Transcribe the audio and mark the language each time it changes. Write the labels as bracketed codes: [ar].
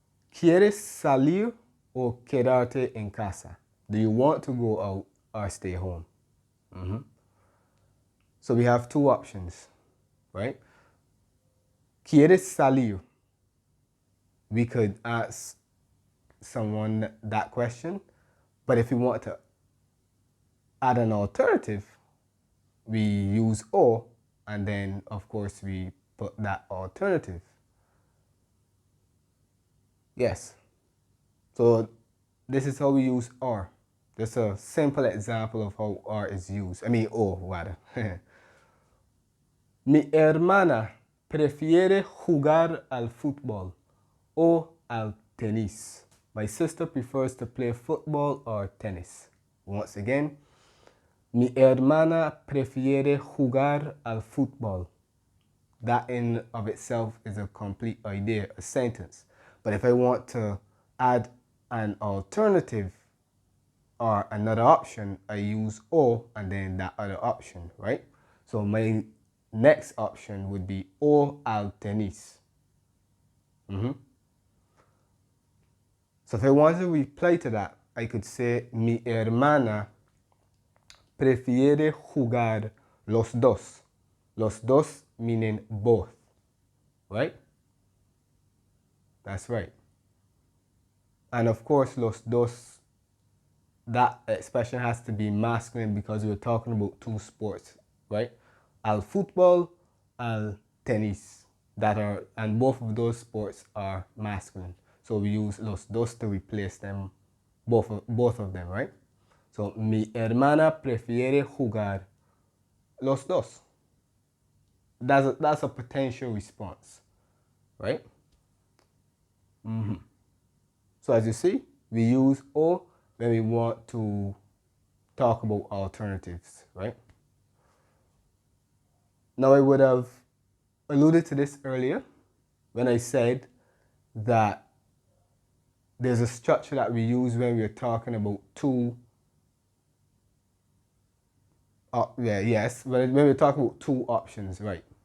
[es] ¿Quieres salir o quedarte en casa? [en] Do you want to go out or stay home? So we have 2 options, right? [es] ¿Quieres salir? [en] We could ask someone that question, but if we want to add an alternative, we use o, and then of course we put that alternative. Yes. So this is how we use or. Just a simple example of how or is used. I mean o, rather. [es] Mi hermana prefiere jugar al fútbol o al tenis. [en] My sister prefers to play football or tennis. Once again, [es] mi hermana prefiere jugar al fútbol. [en] That in of itself is a complete idea, a sentence. But if I want to add an alternative or another option, I use o and then that other option, right? So my next option would be [es] o al tenis. [en] So if I want to reply to that, I could say [es] mi hermana prefiere jugar los dos. [en] Los dos meaning both, right? That's right. And of course, los dos, that expression has to be masculine because we're talking about 2 sports, right? [es] Al fútbol, al tenis, [en] and both of those sports are masculine. So we use los dos to replace them, both of them, right? So [es] mi hermana prefiere jugar los dos. [en] That's a potential response, right? So as you see, we use o when we want to talk about alternatives, right? Now I would have alluded to this earlier when I said that there's a structure that we use when we're talking about when we're talking about 2 options, right?